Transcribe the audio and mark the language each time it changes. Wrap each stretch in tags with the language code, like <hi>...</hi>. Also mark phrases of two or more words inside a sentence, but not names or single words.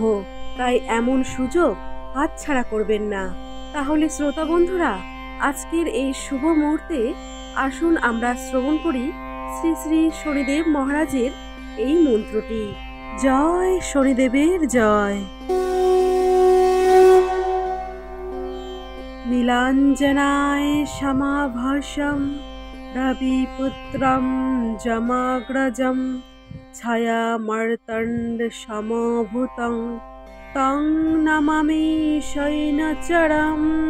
<bn>তাই এমন সুযোগ হাতছাড়া করবেন না। তাহলে শ্রোতা বন্ধুরা, আজকের এই শুভ মুহূর্তে আসুন আমরা শ্রবণ করি শ্রী শ্রী শনিদেব মহারাজের এই মন্ত্রটি। জয় শনিদেবের জয়।</bn> <sa>নীলাঞ্জনায় সমাভাসম রবিপুত্রম যমাগ্রজম ছায়ামর্তণ্ড সমভূতং তং নমামি শয়নচরম।</sa>